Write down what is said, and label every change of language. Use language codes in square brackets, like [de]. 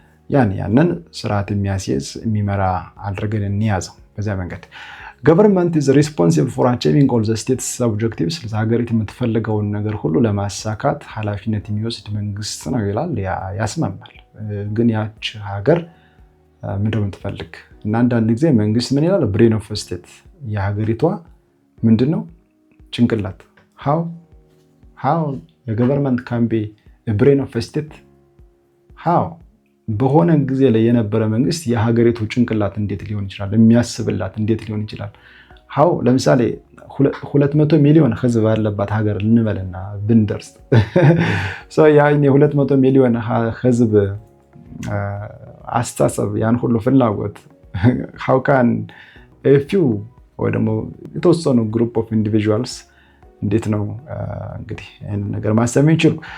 [am] ያንን ስርዓት የሚያስይዝ የሚመራ አድርገን እንያዘው በዛ መንገድ። [en] Government is responsible for achieving all the state's objectives። [am] ሀገሪቱ የምትፈልገውን ነገር ሁሉ ለማሳካት ኃላፊነት የሚወስድ መንግስት ነው ይላል። ያስማማል። ግን ያች ሀገር ምንድነው የምትፈልግ? እና አንዳንድ ጊዜ መንግስት ምን ይላል? [en] ብሬን ኦፍ ስቴት [am] የሀገሪቷ ምንድነው? [en] ጭንቅላት። how the government can be a brain of state? [am] how በሆነ ጊዜ ላይ የነበረ መንግስት የሀገሪቱ ጭንቅላት እንዴት ሊሆን ይችላል? የሚያስብላት እንዴት ሊሆን ይችላል? how ለምሳሌ 200 ሚሊዮን ህዝብ ያለባት ሀገር እንበልና ብንደርስ so ያን 200 ሚሊዮን ህዝብ አስተሳሰብ ያን ሁሉ ፍላጎት [en] how can a few [am] ወይ ደግሞ የተወሰኑ [en] group of individuals [am] እንዴት ነው እንግዲህ ይሄን ነገር ማሰብ የሚችሉ?